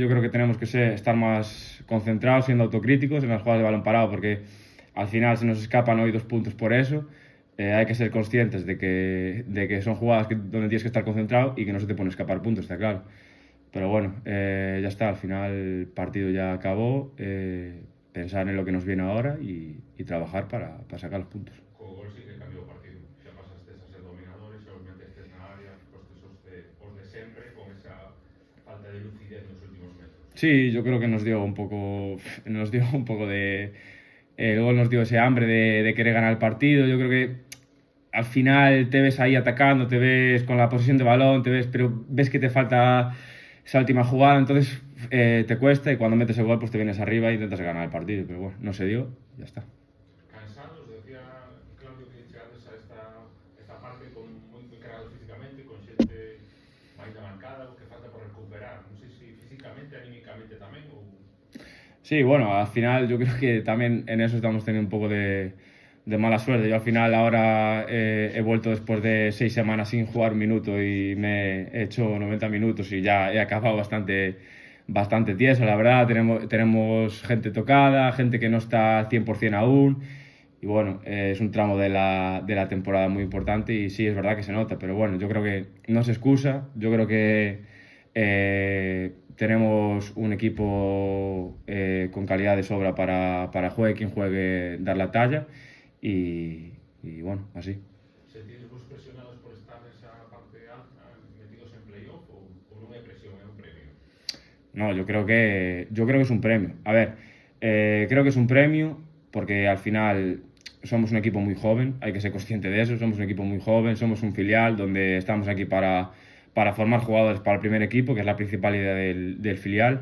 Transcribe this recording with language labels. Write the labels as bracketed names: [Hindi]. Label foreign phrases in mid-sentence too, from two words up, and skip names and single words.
[Spanish] Yo creo que tenemos que estar más concentrados, siendo autocríticos en las jugadas de balón parado, porque al final se nos escapan hoy 2 puntos por eso. Hay que ser conscientes de que son jugadas donde tienes que estar concentrado y que no se te pueden escapar puntos, está claro. Pero bueno, ya está, al final el partido ya acabó. Pensar en lo que nos viene ahora y trabajar para sacar los puntos. [Galician] Co gol sí que cambiou o partido. Xa pasastes a ser dominadores, xa os metestes na área, fostes os de sempre, con esa falta de lucidez nos últimos metros. [Spanish] Sí, yo creo que nos dio un poco de... El gol nos dio ese hambre de querer ganar el partido. Yo creo que al final te ves ahí atacando, te ves con la posesión de balón, pero ves que te falta esa última jugada, entonces te cuesta, y cuando metes el gol pues te vienes arriba e intentas ganar el partido. Pero bueno, no se dio, ya está. [Galician] Cansados, decía Claudio que chegades a esta parte moi cargados físicamente, con xente máis marcada, o que falta por recuperar. Non sei se físicamente, anímicamente tamén, ou... [Spanish] Sí, bueno, al final yo creo que también en eso estamos teniendo un poco de mala suerte. Yo al final ahora he vuelto después de 6 semanas sin jugar un minuto y me he hecho 90 minutos y ya he acabado bastante tieso, la verdad. Tenemos gente tocada, gente que no está al 100% aún. Y bueno, es un tramo de la temporada muy importante y sí, es verdad que se nota, pero bueno, yo creo que no se excusa. Yo creo que tenemos un equipo con calidad de sobra para juegue quien juegue, dar la talla y bueno, así. [Galician] Sentides vos presionados por estar nesa parte alta, metidos en playoff, ou non é presión, é un premio? [Spanish] No, yo creo que es un premio. A ver, creo que es un premio porque al final somos un equipo muy joven, hay que ser consciente de eso. Somos un equipo muy joven, somos un filial donde estamos aquí para formar jugadores para el primer equipo, que es la principal idea del filial.